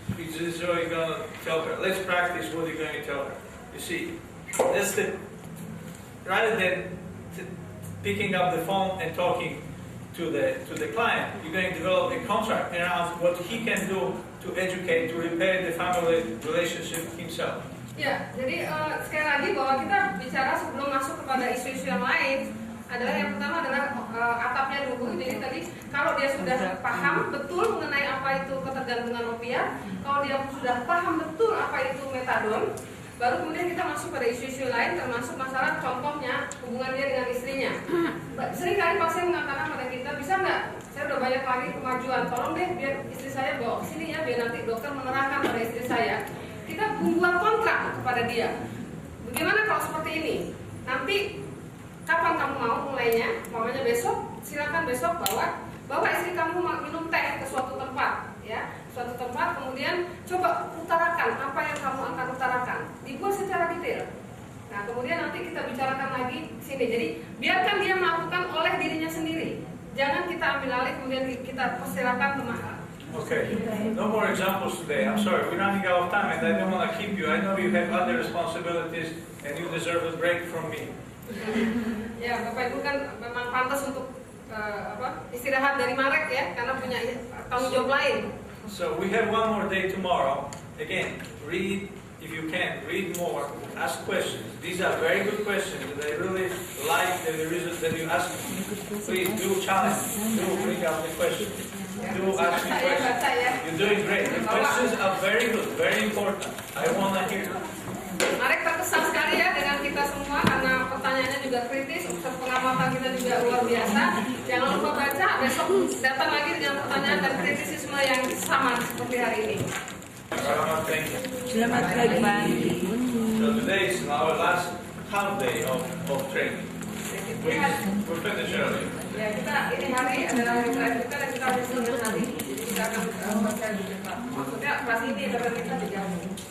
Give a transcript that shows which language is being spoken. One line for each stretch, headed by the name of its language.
English: This is what you're going to tell her. Let's practice what you're going to tell her. You see, that's rather than picking up the phone and talking to the client, you're going to develop a contract around what he can do to educate, to repair the family relationship himself.
Indonesian: Ya, jadi sekali lagi bahwa kita bicara sebelum masuk kepada isu-isu yang lain adalah yang pertama adalah atapnya dulu. Jadi tadi kalau dia sudah paham betul mengenai apa itu ketergantungan opiat, kalau dia sudah paham betul apa itu metadon, baru kemudian kita masuk pada isu-isu lain termasuk masalah contohnya hubungan dia dengan istrinya. Seringkali pasien mengatakan pada kita, bisa nggak? Saya udah banyak lagi kemajuan, tolong deh biar istri saya bawa ke sini ya, biar nanti dokter menerangkan pada istri saya. Kita membuat kontrak kepada dia. Bagaimana kalau seperti ini? Nanti kapan kamu mau mulainya? Mamanya besok, silakan besok bawa istri kamu minum teh ke suatu tempat, ya, suatu tempat. Kemudian coba utarakan apa yang kamu akan utarakan. Dibuat secara detail. Nah, kemudian nanti kita bicarakan lagi sini. Jadi biarkan dia melakukan oleh dirinya sendiri. Jangan kita ambil alih kemudian kita persilakan teman.
English: Okay, no more examples today. I'm sorry, we're running out of time and I don't want to keep you. I know you have other responsibilities and you deserve a break from me.
Indonesian: Ya, Bapak Ibu kan memang pantas untuk istirahat dari Marek ya, karena punya tanggung jawab lain.
English: So we have one more day tomorrow. Again, read, if you can, read more, ask questions. These are very good questions that I really like the reason that you ask. Please do challenge, do bring out the questions. Do ask me questions. You're doing great. The questions are very good, very important. I want to hear.
Indonesian: Marek terkesan sekali ya dengan kita semua karena pertanyaannya juga kritis, pengamatan kita juga luar biasa. Jangan lupa baca, besok datang lagi dengan pertanyaan dan kritisisme yang sama seperti hari ini. Selamat pagi.
English: So today is our last half day of training. We're finished early.
Indonesian: Ya, ini hari adalah hari terakhir kita dan kita harus selesai hari. Jadi kita akan baca di depan. Maksudnya kelas ini adalah kita digabung.